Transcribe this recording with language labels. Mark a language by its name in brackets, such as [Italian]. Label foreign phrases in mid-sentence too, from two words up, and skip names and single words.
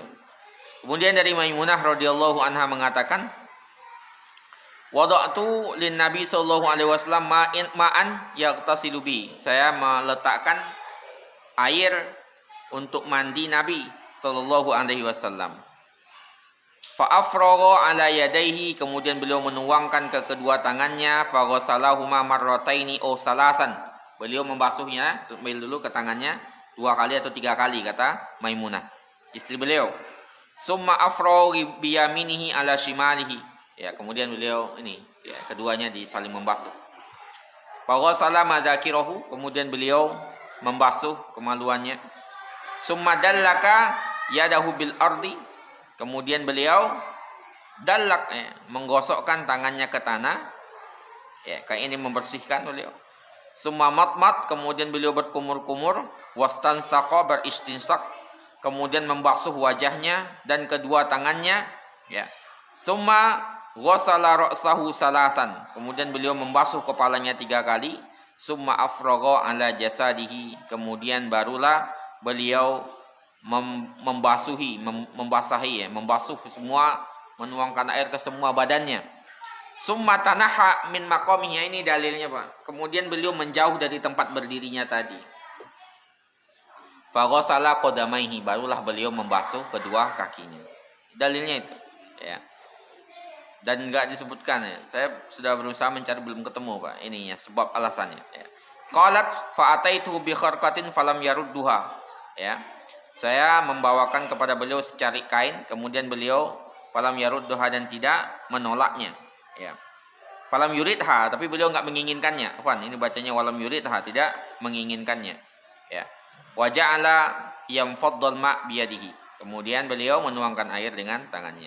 [Indonesian] Kemudian dari Maimunah [Arabic] رضي الله عنها mengatakan, وضعت للنبي صلى الله عليه وسلم ماء يغتسل به. [Indonesian] Saya meletakkan air untuk mandi Nabi [Arabic] صلى الله عليه وسلم. فأفرغ على يديه, [Indonesian] kemudian beliau menuangkan ke kedua tangannya, [Arabic] فغسلهما مرتين أو ثلاثا. [Indonesian] Beliau membasuhnya, ambil dulu ke tangannya 2 kali atau 3 kali kata Maimunah, istri beliau. [Arabic] ثم أفرغ بيمينه على شماله. [Indonesian] Ya, kemudian beliau ini ya, keduanya saling membasuh. [Arabic] فغسل مذاكيره, [Indonesian] kemudian beliau membasuh kemaluannya. [Arabic] ثم دلك يده بالأرض, [Indonesian] kemudian beliau dallak menggosokkan tangannya ke tanah. Ya, kayak ini membersihkan beliau. [Arabic] ثم مضمض, [Indonesian] kemudian beliau berkumur-kumur, wastansaqa, beristinsak, kemudian membasuh wajahnya dan kedua tangannya ya. [Arabic] ثم غسل رأسه ثلاثا, [Indonesian] kemudian beliau membasuh kepalanya 3 kali. [Arabic] ثم أفرغ على جسده, [Indonesian] kemudian barulah beliau membasahi membasuh semua, menuangkan air ke semua badannya. [Arabic] ثم تنحى من مقامه, [Indonesian] ini dalilnya Pak. Kemudian beliau menjauh dari tempat berdirinya tadi. [Arabic] فغسل قدميه, [Indonesian] barulah beliau membasuh kedua kakinya. Dalilnya itu ya. Dan enggak disebutkan ya. Saya sudah berusaha mencari, belum ketemu Pak ininya, sebab alasannya ya. [Arabic] قالت فأتيته بخرقة فلم يردها ya. [Indonesian] Saya membawakan kepada beliau secari kain, kemudian beliau [Arabic] فلم يردها, [Indonesian] dan tidak menolaknya ya. [Arabic] فلم يردها, [Indonesian] tapi beliau enggak menginginkannya. Afwan, ini bacanya [Arabic] ولم يردها, [Indonesian] tidak menginginkannya ya. [Arabic] وجعل ينفض الماء بيده, [Indonesian] kemudian beliau menuangkan air dengan tangannya.